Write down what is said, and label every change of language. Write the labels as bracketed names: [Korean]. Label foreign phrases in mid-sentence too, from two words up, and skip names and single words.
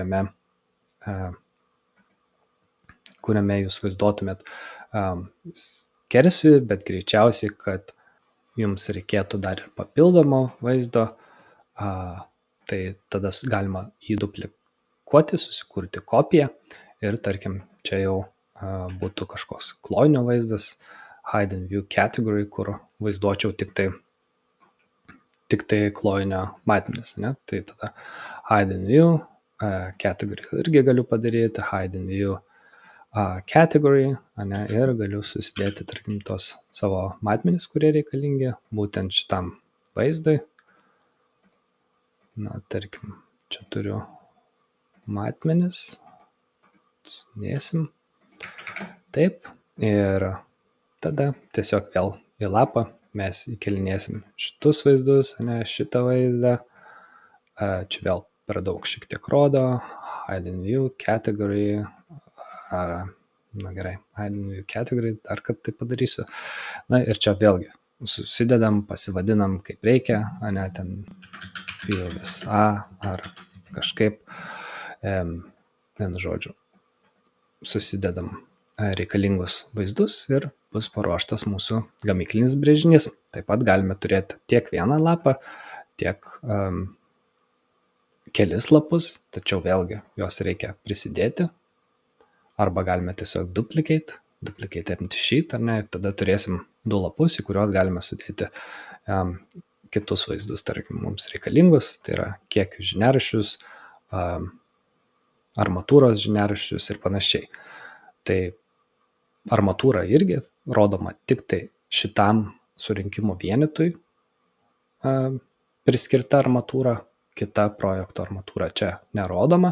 [Lithuanian] kuriame jūs vaizduotumėt skersvį, bet greičiausiai, kad jums reikėtų dar ir papildomo vaizdo, tai tada galima jį duplikuoti, susikurti kopiją ir, tarkim, čia jau būtų kažkoks klojinio vaizdas, [English] hide and view category, [Lithuanian] kur vaizduočiau tik tai klojinio matmenis. Tai tada [English] hide and view category [Lithuanian] irgi galiu padaryti, [English] hide and view category, [Lithuanian] ir galiu susidėti, tarkim, tos savo matmenis, kurie reikalingi būtent šitam vaizdui. Tarkim, čia turiu matmenis, sudėsim, taip, ir tada tiesiog vėl į lapą mes įkelinėsim šitus vaizdus, šitą vaizdą, čia vėl per daug šiek tiek rodo, [English] hide and view category, gerai, hide and view category, [Lithuanian] dar kad tai padarysiu, ir čia vėlgi susidedam, pasivadinam kaip reikia, ten pjūvis ar kažkaip, žodžiu, susidedam reikalingus vaizdus ir bus paruoštas mūsų gamyklinis brėžinys. Taip pat galime turėti tiek vieną lapą, tiek kelis lapus, tačiau vėlgi juos reikia prisidėti. Arba galime tiesiog [English] duplicate empty sheet, [Lithuanian] ir tada turėsim 2 lapus, į kuriuos galime sudėti kitus vaizdus, tarkim, mums reikalingus, tai yra kiekių žiniaraščius, armatūros žiniaraščius ir panašiai. Tai armatūra irgi rodoma tik tai šitam surinkimo vienetui priskirta armatūra, kita projekto armatūra čia nerodoma.